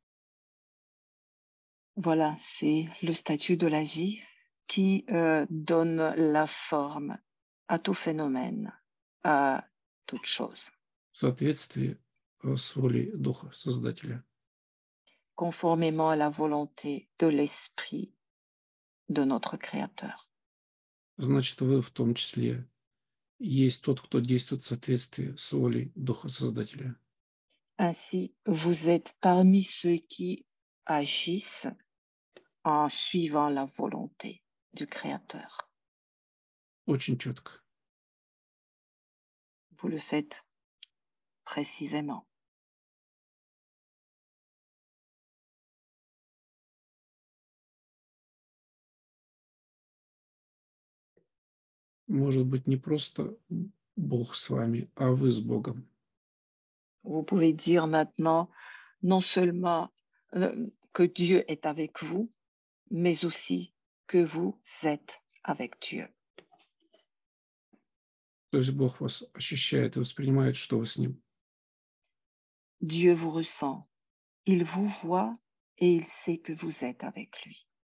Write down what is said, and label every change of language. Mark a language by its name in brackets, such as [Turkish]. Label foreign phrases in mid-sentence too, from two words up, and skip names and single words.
[French] Voilà, c'est le statut de la vie qui donne la forme à tout phénomène, à toute chose, [Russian] В соответствии с волей Духа Создателя. [French] conformément à la volonté de l'esprit de notre Créateur. [Russian] Значит, вы в том числе есть тот, кто действует в соответствии с волей Духа Создателя. [French] Ainsi, vous êtes parmi ceux qui agissent en suivant la volonté du Créateur. [Russian] Очень четко. [French] Vous le faites précisément. [Russian] Может быть, не просто Бог с вами, а вы с Богом. [French] Vous pouvez dire maintenant non seulement que Dieu est avec vous, mais aussi que vous êtes avec Dieu. [Russian] То есть Бог вас ощущает и воспринимает, что вы с Ним. [French] Dieu vous ressent, il vous voit et il sait que vous êtes avec lui.